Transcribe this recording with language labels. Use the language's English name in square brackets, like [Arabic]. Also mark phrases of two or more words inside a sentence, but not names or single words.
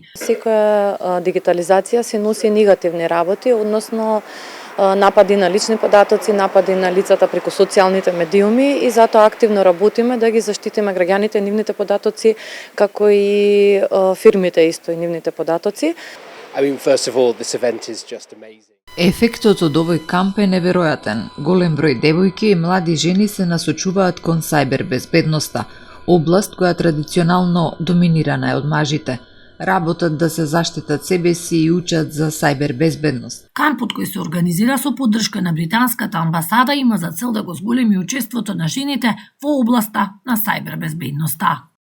[Macedonian] Секоја дигитализација се носи негативни работи, односно напади на лични податоци, напади на лицата преку социјалните медиуми и затоа активно работиме да ги заштитиме граѓаните, нивните податоци, како и фирмите исто и нивните податоци. [English] I mean, first of all, this event is just amazing. [Macedonian] Ефектот од овој камп е неверојатен. Голем број девојки и млади жени се насочуваат кон сајбербезбедноста, област која традиционално доминирана е од мажите. Работат да се заштитат себе си и учат за сајбербезбедност. Кампот кој се организира со поддршка на британската амбасада има за цел да го зголеми учеството на жените во областа на сајбербезбедноста.